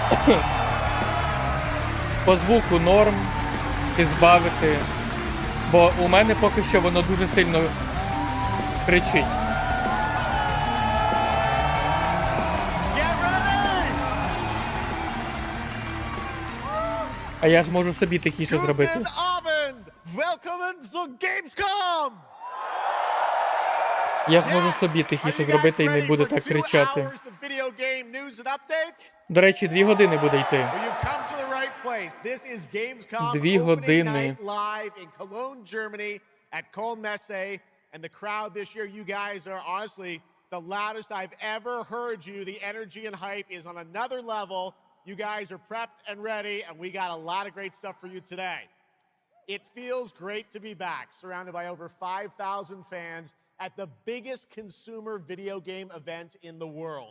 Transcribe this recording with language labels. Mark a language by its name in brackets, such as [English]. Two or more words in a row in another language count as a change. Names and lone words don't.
[Ukrainian] по звуку норм підбавити. Бо у мене поки що воно дуже сильно кричить. А я ж можу собі тихіше зробити. [German] Guten Abend! Willkommen zu Gamescom! [Ukrainian] Я ж можу собі тихіше зробити і не буду так кричати. До речі, 2 години буде йти. 2 години. [English] Live in Cologne, Germany at Köln Messe. And the crowd this year, you guys are honestly the loudest I've ever heard you. The energy and hype is on another level. You guys are prepped and ready, and we got a lot of great stuff for you today. It feels great to be back, surrounded by over 5,000 fans at the biggest consumer video game event in the world.